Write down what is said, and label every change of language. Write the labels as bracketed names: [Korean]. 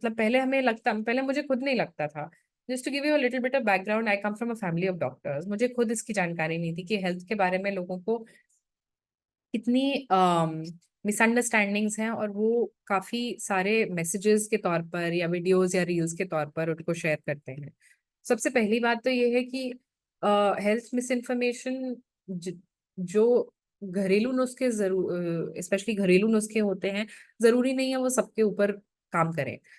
[Hindi] मतलब पहले मुझे खुद नहीं लगता था. [English] Just to give you a little bit of background, I come from a family of doctors. [Hindi] मुझे खुद इसकी जानकारी नहीं थी कि हेल्थ के बारे में लोगों को कितनी मिसअंडरस्टैंडिंग्स हैं, और वो काफी सारे मैसेजेस के तौर पर या वीडियोस या रील्स के तौर पर उनको शेयर करते हैं. सबसे पहली बात तो ये है कि हेल्थ मिस इन्फॉर्मेशन जो घरेलू नुस्खे स्पेशली घरेलू नुस्खे होते हैं, जरूरी नहीं है वो सबके ऊपर काम करें.